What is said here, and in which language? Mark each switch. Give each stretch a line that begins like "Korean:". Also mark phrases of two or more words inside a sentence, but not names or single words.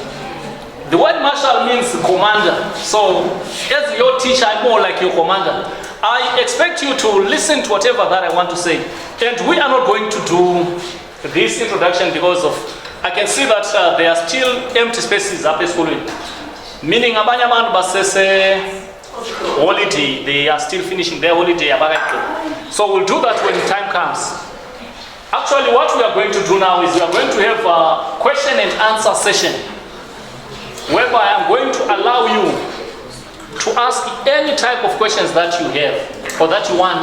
English: The word marshal means commander. So as your teacher, I'm more like your commander. I expect you to listen to whatever that I want to say. And we are not going to do this introduction because of, I can see that there are still empty spaces up at school. Meaning
Zulu: abanye abantu basese
English: holiday, they are still finishing their holiday. So we'll do that when the time comes. Actually, what we are going to do now is we are going to have a question and answer session, whereby I'm going to allow you to ask any type of questions that you have or that you want.